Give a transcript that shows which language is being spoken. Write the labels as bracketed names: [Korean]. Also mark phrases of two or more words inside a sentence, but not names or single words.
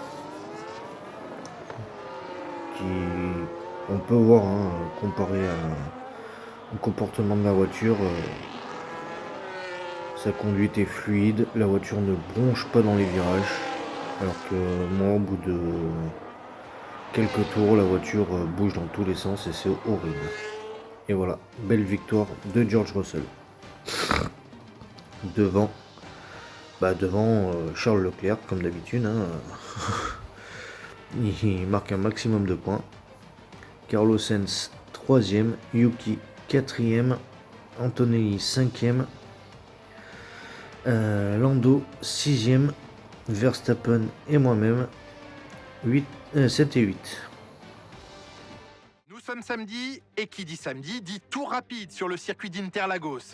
[French] Qui, on peut voir, comparé au comportement de la voiture, sa conduite est fluide, la voiture ne bronche pas dans les virages, alors que moi au bout quelques tours, la voiture bouge dans tous les sens et c'est horrible. Et voilà, belle victoire de George Russell. Devant Charles Leclerc, comme d'habitude. Hein. Il marque un maximum de points. Carlos Sainz 3e, Yuki 4e, Antonelli 5e, Lando 6e, Verstappen et moi-même 7 et 8. Nous sommes samedi, et qui dit samedi dit tour rapide sur le circuit d'Interlagos.